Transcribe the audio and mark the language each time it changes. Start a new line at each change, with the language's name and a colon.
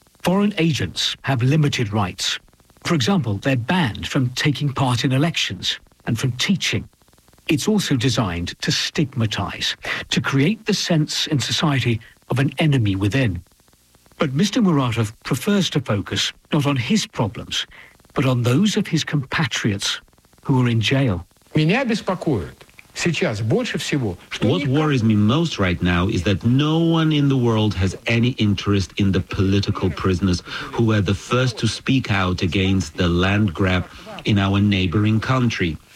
English: Foreign agents have limited rights. For example, they're banned from taking part in elections and from teaching. It's also designed to stigmatize, to create the sense in society of an enemy within. But Mr. Muratov prefers to focus not on his problems, but on those of his compatriots who are in jail.
Russian: Меня беспокоит сейчас больше всего, что...
English: What worries me most right now is that no one in the world has any interest in the political prisoners who were the first to speak out against the land grab in our neighboring country.